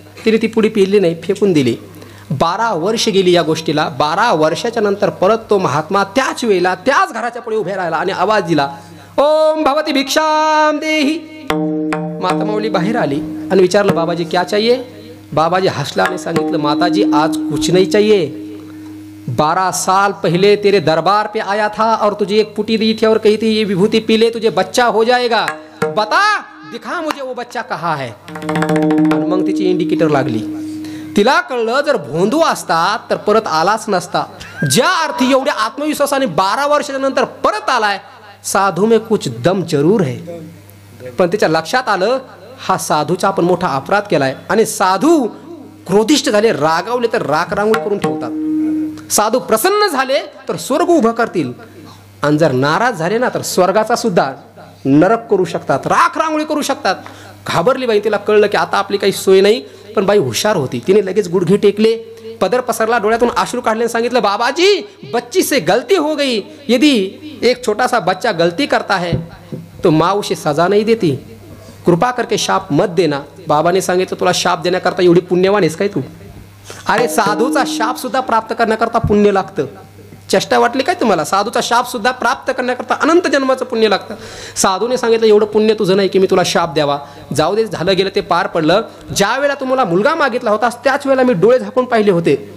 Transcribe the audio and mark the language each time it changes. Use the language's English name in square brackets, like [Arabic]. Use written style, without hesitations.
[Marathi] तिने ती पुडी पिली नाही, फेकून दिली. 12 वर्ष गेली या गोष्टीला. 12 वर्षाच्या नंतर परत तो महात्मा त्याच वेळेला त्याच घराच्या पुढे उभे राहिला आणि आवाज दिला, ओम भवती भिक्षाम देही. माता माऊली बाहेर आली आणि विचारलं, बाबाजी [Hindi] क्या चाहिए? [Marathi] बाबाजी हंसला आणि सांगितलं, [Hindi] माताजी आज कुछ नहीं चाहिए, 12 साल पहले तेरे दरबार पे आया था और तुझे एक पुटी दी थी और कही थी ये विभूति पी ले, तुझे बच्चा हो जाएगा, बता, दिखा मुझे वो बच्चा कहाँ है. [Marathi] आणि मग तिची इंडिकेटर लागली. तिला कळलं जर भोंदू असता तर परत आलाच नसता. ज्या अर्थी एवढ्या आत्मविश्वासाने 12 वर्षाच्या नंतर परत आलाय, [Hindi] साधू में कुछ दम जरूर है. [Marathi] पण तिच्या लक्षात आलं, हा साधूचा आपण मोठा अपराध केलाय. आणि साधू क्रोधिष्ठ झाले, रागावले तर राख रांगोळी करून ठेवतात. साधू प्रसन्न झाले तर स्वर्ग उभं करतील आणि जर नाराज झाले ना तर स्वर्गाचा सुद्धा नरक करू शकतात, राख रांगोळी करू शकतात. घाबरली बाई. तिला कळलं की आता आपली काही सोय नाही. पण बाई हुशार होती. तिने लगेच गुडघे टेकले, पदर पसरला, डोळ्यातून अश्रू काढले, सांगितलं [Hindi] बाबाजी बच्ची से गलती हो गई. यदि एक छोटा सा बच्चा गलती करता है तो माँ उसे सजा नहीं देती. कृपा करके शाप मत देना. [Marathi] बाबाने सांगितलं तुला शाप देण्याकरता एवढी पुण्यवान आहेस काय तू? अरे साधूचा शाप सुद्धा प्राप्त करण्याकरता पुण्य लागतं. चेष्टा वाटली काय तुम्हाला? साधूचा शाप सुद्धा प्राप्त करण्याकरता अनंत जन्माचं पुण्य लागतं. साधूने सांगितलं एवढं पुण्य तुझं नाही की मी तुला शाप द्यावा. जाऊ दे, झालं गेलं ते पार पडलं. ज्या वेळेला तुम्हाला मुलगा मागितला होता त्याच वेळेला मी डोळे झाकून पाहिले होते.